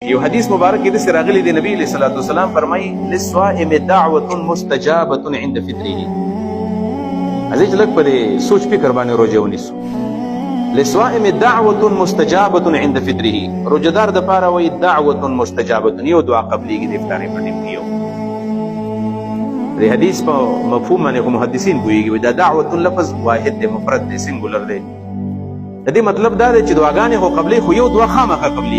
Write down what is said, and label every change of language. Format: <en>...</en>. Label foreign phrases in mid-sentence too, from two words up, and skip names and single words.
<ps>یو حدیث مبارک کې د راغلی دی نبی</ps> <ar>صلی الله علیه وسلم</ar> <ps>فرمایي</ps> <ar>للصائم دعوه مستجابه عند فطره.</ar> <ps>ازې لک په سوچ فکر باندې روزه ونیسو.</ps> <ar>للصائم دعوه مستجابه عند فطره.</ar> <ps>روزدار د پاره وایي</ps> <ar>دعوه مستجابه،</ar> <ps>یو دعا قبليږي د افطار په ټیم کې. د حدیث په مفهوم باندې محدثین کوي دا دعوه لفظ واحد دی، مفرد دی، سنگولر دی. د دې مطلب دا دی چې دعاګانې خو قبلي، خو یو دعا خامخا قبلي.</ps>